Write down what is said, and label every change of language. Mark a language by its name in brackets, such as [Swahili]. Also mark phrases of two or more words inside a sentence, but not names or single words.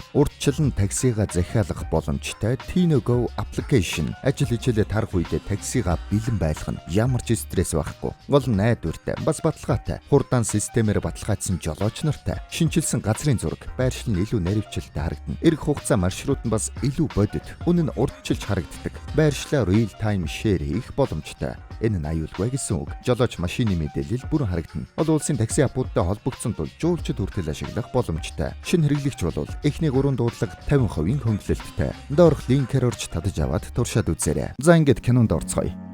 [Mongolian] Урдчлан таксига захиалах боломжтой Tino Go application ажил хичээлээ тарах үедээ таксига бэлэн байлгана. Ямар ч стресс байхгүй. Гол найдвартай, бас баталгаатай. Хурдан системээр баталгаажсан жолооч нартай. Шинчилсэн газрын зураг, байршил нь илүү наривчлалтай харагдана. Ирэх хугацаа маршрут нь бас илүү бодит. Үнэн нь урдчилж харагддаг. Байршлаа [English] real time share [Mongolian] хийх боломжтой. Энэ нь аюулгүй гэсэн үг. Жолооч машины мэдээлэл бүрэн харагдана. Олон улсын такси аппуудтай холбогдсон тул жуулчид хүртэл ашиглах боломжтой. Шинэ хэрэглэгч бол эхний 3 дуудлага 50% хөнгөлөлттэй. Доорх линкээр орж татаж аваад туршаад үзээрэй. За ингээд кинонд орцгоё.